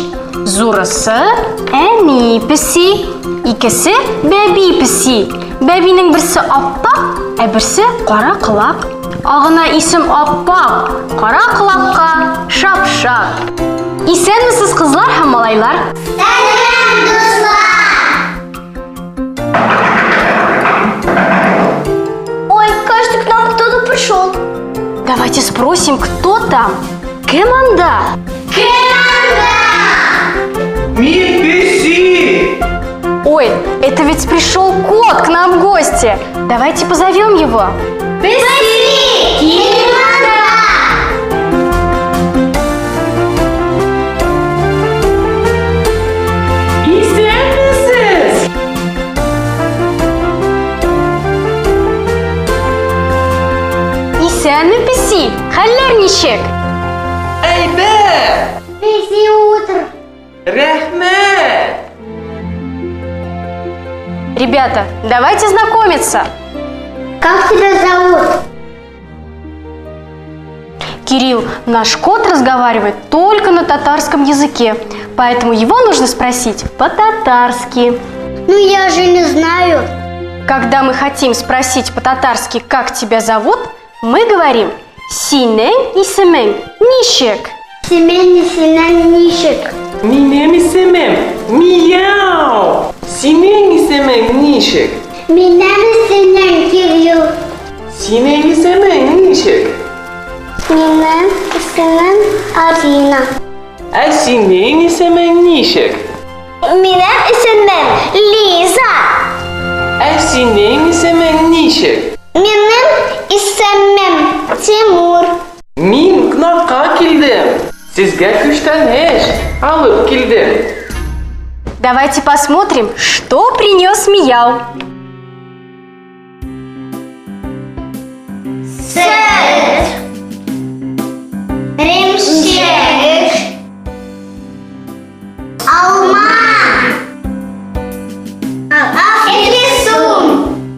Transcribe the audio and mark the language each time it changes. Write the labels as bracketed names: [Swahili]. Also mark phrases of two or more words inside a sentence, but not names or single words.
[Tatar] Зурысы әни песи, икесе бәби песи. Бәбинең берсе аппак, ә берсе кара кылак. Агына исем аппак, кара кылакка шап-шап. Исәнмесез кызлар һәм малайлар? Сәлам, дуслар! [Russian] Ой, кажется, к нам кто-то пришел. Давайте спросим, кто там? Команда! [Tatar] Ми-песи! [Russian] Ой, это ведь пришел кот к нам в гости. Давайте позовем его. [Tatar] Песи! Исәнмесез! Исәнме, песи? Хәлләр ничек? Әйбәт! Песи, утро. Рәхмәт! [Russian] Ребята, давайте знакомиться. Как тебя зовут? Кирилл, наш кот разговаривает только на татарском языке, поэтому его нужно спросить по-татарски. Ну, я же не знаю. Когда мы хотим спросить по-татарски, как тебя зовут, мы говорим [Tatar] «Синең исемең ничек?» Синең ничек? Минем исемем Мияу! Синең исемең ничек? Минем исемем Кирилл. Синең исемең ничек? Минем исемем Арина. Ә синең исемең ничек? Минем исемем Лиза. Ә синең исемең ничек? Минем исемем Тимур. Мин кунакка килдем. Сезгә күчтәнәч алып килдем. [Russian] Давайте посмотрим, что принес Мияу. [Tatar] Süt, ремшек, алма, эфлисун.